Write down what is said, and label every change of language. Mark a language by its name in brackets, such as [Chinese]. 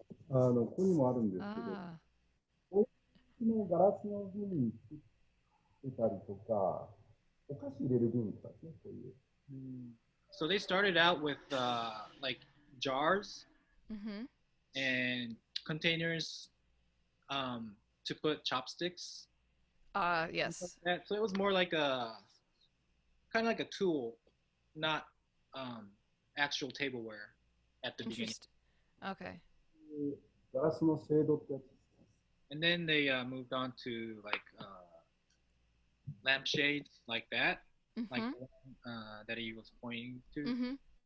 [Japanese] ここにもあるんですけど、 Ah. こういうのガラスの瓶に作ってたりとか、お菓子入れる瓶とかですね、こういう。 [English] So they started out with like jars and containers to put chopsticks. Yes. So it was more like a kind of like a tool, not actual tableware at the beginning. Interesting. Okay. [Japanese] ガラスの精度ってやつですね。 [English] And then they moved on to like lampshades like that, like the one that he was pointing to.